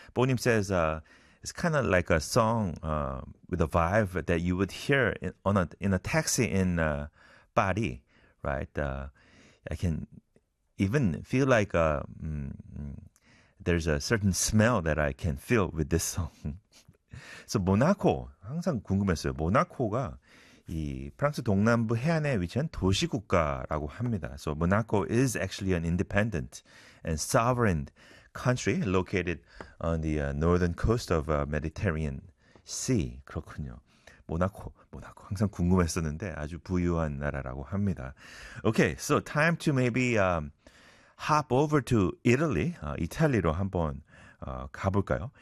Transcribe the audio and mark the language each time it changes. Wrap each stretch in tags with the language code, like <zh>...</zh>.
<en>뽀님 says it's kind of like a song with a vibe that you would hear in a taxi in Paris, right? I can even feel like there's a certain smell that I can feel with this song. So</en> <ko>모나코 항상 궁금했어요. 모나코가 이 프랑스 동남부 해안에 위치한 도시 국가라고 합니다.</ko> <en>So Monaco is actually an independent and sovereign country located on the northern coast of Mediterranean Sea.</en> <ko>그렇군요. 모나코 항상 궁금했었는데 아주 부유한 나라라고 합니다.</ko> <en>Okay, so time to maybe hop over to Italy.</en> <ko>이탈리아로 한번 가볼까요?</ko>